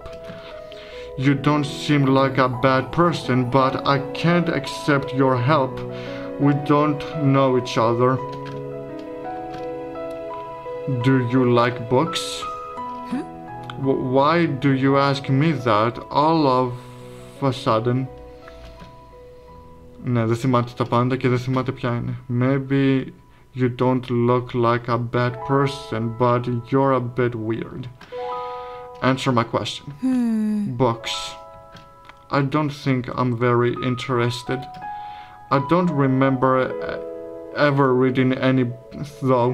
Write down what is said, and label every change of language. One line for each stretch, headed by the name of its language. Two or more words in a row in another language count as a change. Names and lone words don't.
English: You don't seem like a bad person, but I can't accept your help. We don't know each other. Do you like books? Why do you ask me that all of a sudden?
Greek: Ναι, δεν θυμάται τα πάντα και δεν θυμάται ποια είναι.
English: Maybe you don't look like a bad person, but you're a bit weird. Answer my question. Books. I don't think I'm very interested. I don't remember ever reading any, though.